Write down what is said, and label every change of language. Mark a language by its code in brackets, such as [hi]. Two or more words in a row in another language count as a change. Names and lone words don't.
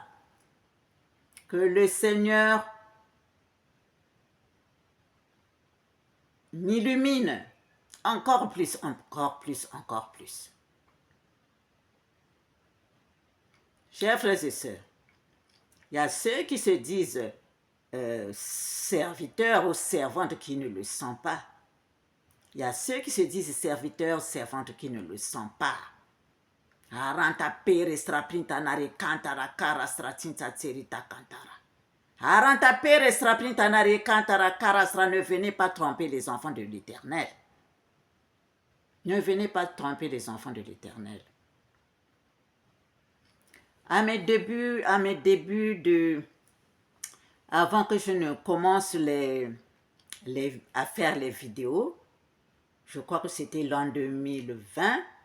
[fr] Que le Seigneur m'illumine encore plus, encore plus, encore plus. Chers frères et sœurs, il y a ceux qui se disent serviteurs ou servantes qui ne le sont pas. Il y a ceux qui se disent serviteurs, servantes qui ne le sont pas. Aranta pere straprinta nare kantara kara stratinta tserita kantara. Aranta pere straprinta nare kantara kara stra. Ne venez pas tromper les enfants de l'Éternel. Ne venez pas tromper les enfants de l'Éternel. À mes débuts avant que je ne commence à faire les vidéos, je crois que c'était l'an 2020,